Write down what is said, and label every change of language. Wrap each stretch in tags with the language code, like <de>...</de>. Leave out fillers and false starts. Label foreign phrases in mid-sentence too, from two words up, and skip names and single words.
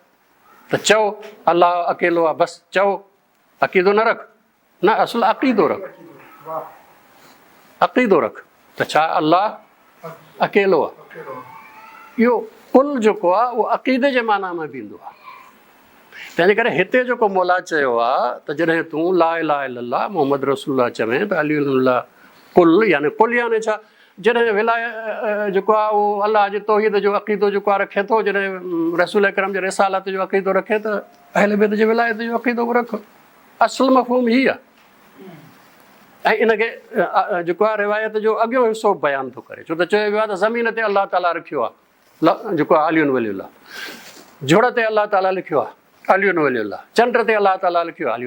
<sd>त चओ अलाह अकेलो आहे, बसि चओ, अक़ीदो न रख। न, असुल अक़ीदो रख, अक़ीदो रख त छा अलाह अकेलो आहे। इहो कुल जेको आहे उहो अक़ीदे जे माना में बि ईंदो आहे। तंहिंजे करे हिते जेको मौला चयो आहे त जॾहिं तूं</sd> <ar>لا إله إلا الله محمد رسول الله</ar> <sd>चवें त अलियुल्लाह कुल, यानी कुल यानी छा? जॾहिं विलाय जेको आहे उहो अलाह जे तौहीद जो अक़ीदो जेको आहे रखे थो, जॾहिं रसूल अकरम जे रिसालत जो अक़ीदो रखे त अहले बैत जे विलायत जो अक़ीदो बि रख। असुल मफ़हूम ही आहे। ऐं इनखे जेको आहे रिवायत जो अॻियो हिसो बयानु थो करे, छो त चयो वियो आहे त ज़मीन ते अलाह ताला रखियो आहे जेको आहे</sd> <ar>عليٌّ وليُّ الله,</ar> <sd>जुड़ ते अलाह ताला लिखियो आहे</sd> <ar>عليٌّ وليُّ الله,</ar> <sd>चंड ते अलाह ताला लिखियो आहे अलियुन।</sd>